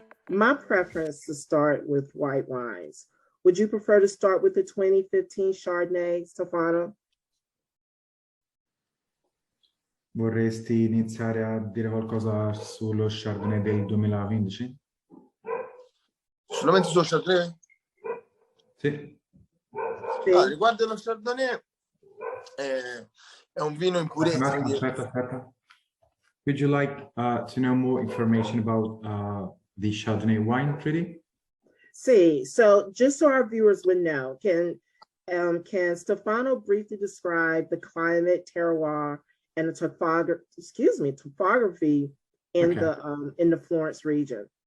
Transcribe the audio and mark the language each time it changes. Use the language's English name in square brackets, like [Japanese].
[English] My preference is to start with white wines. Would you prefer to start with the 2015 Chardonnay, Stefano? [Italian] Vorresti iniziare a dire qualcosa sullo Chardonnay del 2015? Solamente sullo Chardonnay? Sì. Riguardo lo Chardonnay, è un vino in purezza. Aspetta. [English] Would you like to know more information about the Chardonnay wine, Trudy? See, so just so our viewers would know, can Stefano briefly describe the climate, terroir, and the topography in the Florence region?